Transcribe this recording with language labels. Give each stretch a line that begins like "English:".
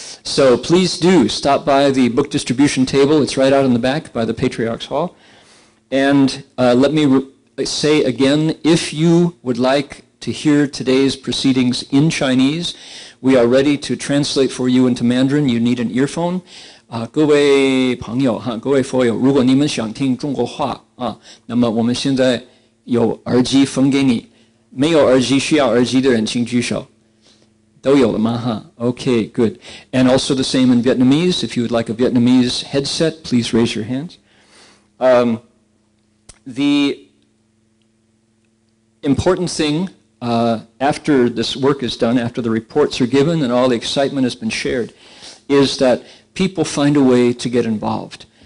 English: So please do stop by the book distribution table. It's right out in the back by the Patriarch's Hall. And let me say again, if you would like to hear today's proceedings in Chinese, we are ready to translate for you into Mandarin. You need an earphone.
Chinese: 各位朋友哈，各位佛友，如果你们想听中国话啊，那么我们现在有耳机分给你。没有耳机需要耳机的人请举手。都有了吗哈 ？
English: Okay, good. And also the same in Vietnamese. If you would like a Vietnamese headset, please raise your hands. The important thing after this work is done, after the reports are given and all the excitement has been shared, is that people find a way to get involved.